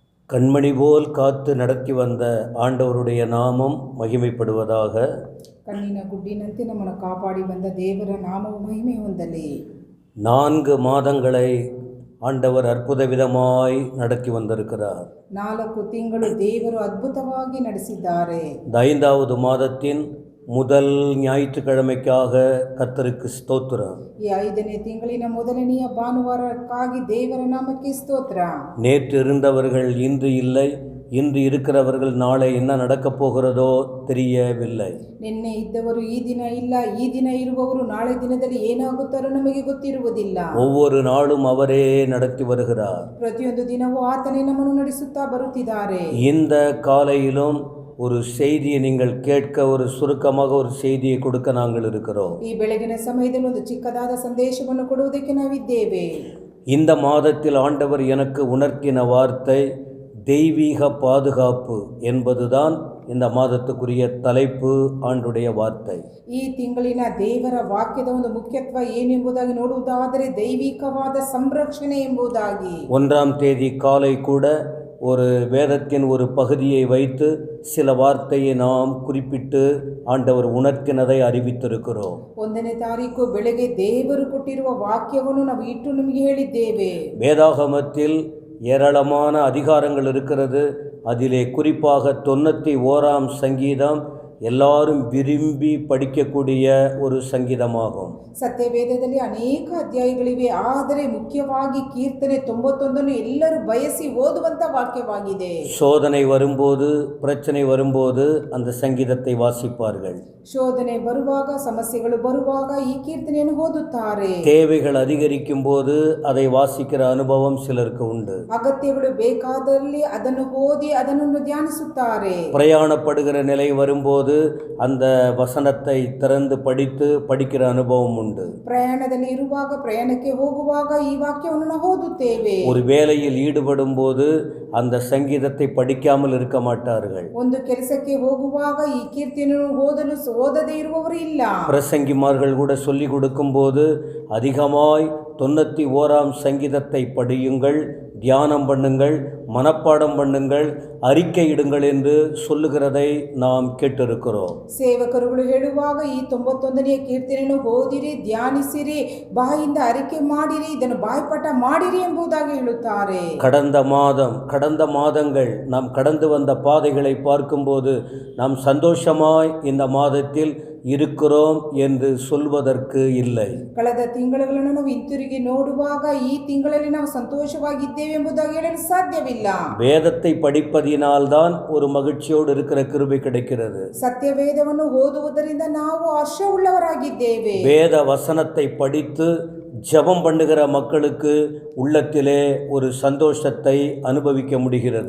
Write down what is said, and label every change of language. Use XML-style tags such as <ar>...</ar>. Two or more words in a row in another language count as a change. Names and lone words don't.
<ta>கண்மணி போல் காத்து நடத்தி வந்த ஆண்டவருடைய நாமம் ಮಹಿಮೆಪಡುವುதாக.</ta> <kn>ಕಣ್ಣಿನ ಗುಡ್ಡಿನಂತೆ ನಮ್ಮನ್ನು ಕಾಪಾಡಿ ಬಂದ ದೇವರ ನಾಮವು ಮಹಿಮೆ ಹೊಂದಲಿ.</kn> <ta>4 மாதங்களை ஆண்டவர் அற்புத விதமாய் நடத்தி வந்திருக்கிறார்.</ta> <kn>4 ತಿಂಗಳು ದೇವರು ಅದ್ಭುತವಾಗಿ ನಡೆಸಿದ್ದಾರೆ.</kn> <ta>5வது மாதத்தின் முதல் ஞாயிற்றுக்கிழமைக்காக கர்த்தருக்கு ஸ்தோத்திரம்.</ta> <kn>ಈ 5ನೇ ತಿಂಗಳಿನ ಮೊದಲನೆಯ ಭಾನುವಾರಕ್ಕಾಗಿ ದೇವರ ನಾಮಕ್ಕೆ ಸ್ತೋತ್ರ.</kn> <ta>நேற்று இருந்தவர்கள் இன்று இல்லை, இன்று இருக்கிறவர்கள் நாளை என்ன நடக்கப் போகிறதோ தெரியவில்லை.</ta> <kn>ನಿನ್ನೆ ಇದ್ದವರು ಈ ದಿನ ಇಲ್ಲ, ಈ ದಿನ ಇರುವವರು ನಾಳೆ ದಿನದಲ್ಲಿ ಏನಾಗುತ್ತಾರೋ ನಮಗೆ ಗೊತ್ತಿರುವುದಿಲ್ಲ.</kn> <ta>ஒவ்வொரு நாளும் அவரே நடத்தி வருகிறார்.</ta> <kn>ಪ್ರತಿಯೊಂದು ದಿನವೂ ಆತನೇ ನಮ್ಮನ್ನು ನಡೆಸುತ್ತಾ ಬರುತ್ತಿದ್ದಾರೆ.</kn> <ta>இந்த காலையிலும் ஒரு செய்தியை நீங்கள் கேட்க, ஒரு சுருக்கமாக ஒரு செய்தியை கொடுக்க நாங்கள் இருக்கிறோம்.</ta> <kn>ಈ ಬೆಳಗಿನ ಸಮಯದಲ್ಲಿ ಒಂದು ಚಿಕ್ಕದಾದ ಸಂದೇಶವನ್ನು ಕೊಡುವುದಕ್ಕೆ ನಾವಿದ್ದೇವೆ.</kn> <ta>இந்த மாதத்தில் ஆண்டவர் எனக்கு உணர்த்தின வார்த்தை தெய்வீக பாதுகாப்பு என்பதுதான் இந்த மாதத்துக்குரிய தலைப்பு, ஆண்டுடைய வார்த்தை.</ta> <kn>ಈ ತಿಂಗಳಿನ ದೇವರ ವಾಕ್ಯದ ಒಂದು ಮುಖ್ಯತ್ವ ಏನೆಂಬುದಾಗಿ ನೋಡುವುದಾದರೆ ದೈವಿಕವಾದ ಸಂರಕ್ಷಣೆ ಎಂಬುದಾಗಿ.</kn> <ta>1ஆம் தேதி காலை கூட ஒரு வேதத்தின் ஒரு பகுதியை வைத்து சில வார்த்தையை நாம் குறிப்பிட்டு ஆண்டவர் உணர்த்தினதை அறிவித்திருக்கிறோம்.</ta> <kn>1ನೇ ತಾರೀಕು ಬೆಳಗ್ಗೆ ದೇವರು ಕೊಟ್ಟಿರುವ ವಾಕ್ಯವನ್ನು ನಾವು ಇಟ್ಟು ನಿಮಗೆ ಹೇಳಿದ್ದೇವೆ.</kn> <ta>வேதாகமத்தில் ஏராளமான அதிகாரங்கள் இருக்கிறது. அதிலே குறிப்பாக 91ஆம் சங்கீதம் எல்லாரும் விரும்பி படிக்கக்கூடிய ஒரு சங்கீதமாகும்.</ta> <kn>ಸತ್ಯವೇದದಲ್ಲಿ ಅನೇಕ ಅಧ್ಯಾಯಗಳಿವೆ, ಆದರೆ ಮುಖ್ಯವಾಗಿ ಕೀರ್ತನೆ 91 ಎಲ್ಲರೂ ಬಯಸಿ ಓದುವಂತ ವಾಕ್ಯವಾಗಿದೆ.</kn> <ta>சோதனை வரும்போது, பிரச்சனை வரும்போது அந்த சங்கீதத்தை வாசிப்பார்கள்.</ta> <kn>ಶೋಧನೆ ಬರುವಾಗ, ಸಮಸ್ಯೆಗಳು ಬರುವಾಗ ಈ ಕೀರ್ತನೆಯನ್ನು ಓದುತ್ತಾರೆ.</kn> <ta>தேவைகள் அதிகரிக்கும் போது அதை வாசிக்கிற அனுபவம் சிலருக்கு உண்டு.</ta> <kn>ಅಗತ್ಯಗಳು ಬೇಕಾದಲ್ಲಿ ಅದನ್ನು ಓದಿ ಅದನ್ನು ಧ್ಯಾನಿಸುತ್ತಾರೆ.</kn> <ta>பிரயாணப்படுகிற நிலை வரும்போது அந்த வசனத்தை திறந்து படிக்கிற அனுபவம் உண்டு.</ta> <kn>ಪ್ರಯಾಣದಲ್ಲಿ ಇರುವಾಗ, ಪ್ರಯಾಣಕ್ಕೆ ಹೋಗುವಾಗ ಈ ವಾಕ್ಯವನ್ನು ನಾವು ಓದುತ್ತೇವೆ.</kn> <ta>ஒரு வேலையில் ஈடுபடும் போது அந்த சங்கீதத்தை படிக்காமல் இருக்க மாட்டார்கள்.</ta> <kn>ಒಂದು ಕೆಲಸಕ್ಕೆ ಹೋಗುವಾಗ ಈ ಕೀರ್ತನೆಯನ್ನು ಓದದೇ ಇರುವವರು ಇಲ್ಲ.</kn> <ta>பிரசங்கிமார்கள் கூட சொல்லி கொடுக்கும் போது அதிகமாய் 91ஆம் சங்கீதத்தை படியுங்கள், தியானம் பண்ணுங்கள், மனப்பாடம் பண்ணுங்கள், அறிக்கையிடுங்கள் என்று சொல்லுகிறதை நாம் கேட்டிருக்கிறோம்.</ta> <kn>ಸೇವಕರುಗಳು ಹೇಳುವಾಗ ಈ 91ನೇ ಕೀರ್ತನೆಯನ್ನು ಓದಿರಿ, ಧ್ಯಾನಿಸಿರಿ, ಬಾಯಿಂದ ಅರಿಕೆ ಮಾಡಿರಿ, ಇದನ್ನು ಬಾಯ್ಪಾಠ ಮಾಡಿರಿ ಎಂಬುದಾಗಿ ಹೇಳುತ್ತಾರೆ.</kn> <ta>கடந்த மாதங்கள் நாம் கடந்து வந்த பாதைகளை பார்க்கும்போது நாம் சந்தோஷமாய் இந்த மாதத்தில் இருக்கிறோம் என்று சொல்வதற்கு இல்லை.</ta> <kn>ಕಳೆದ ತಿಂಗಳುಗಳನ್ನು ನಾವು ಹಿಂತಿರುಗಿ ನೋಡುವಾಗ ಈ ತಿಂಗಳಲ್ಲಿ ನಾವು ಸಂತೋಷವಾಗಿದ್ದೇವೆ ಎಂಬುದಾಗಿ ಹೇಳಲು ಸಾಧ್ಯವಿಲ್ಲ.</kn> <ta>வேதத்தை படிப்பதினால்தான் ஒரு மகிழ்ச்சியோடு இருக்கிற கிருபை கிடைக்கிறது.</ta> <kn>ಸತ್ಯವೇದವನ್ನು ಓದುವುದರಿಂದ ನಾವು ಹರ್ಷವುಳ್ಳವರಾಗಿದ್ದೇವೆ.</kn> <ta>வேத வசனத்தை படித்து ஜெபம் பண்ணுகிற மக்களுக்கு உள்ளத்திலே ஒரு சந்தோஷத்தை அனுபவிக்க முடிகிறது.</ta>